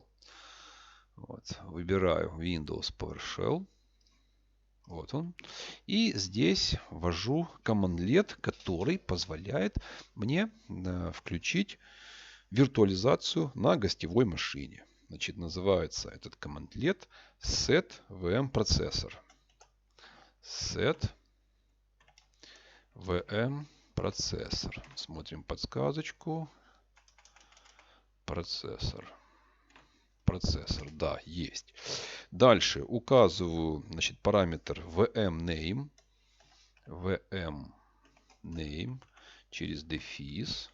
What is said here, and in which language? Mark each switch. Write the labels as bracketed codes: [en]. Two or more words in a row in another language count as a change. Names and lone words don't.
[ru] Вот, выбираю Windows PowerShell. Вот он. И здесь ввожу командлет, который позволяет мне включить виртуализацию на гостевой машине. Значит, называется этот командлет [en] set VM processor. Set VM processor. [ru] Смотрим подсказочку. Процессор. Процессор, да, есть. Дальше указываю, значит, параметр [en] VM name [ru] через дефис.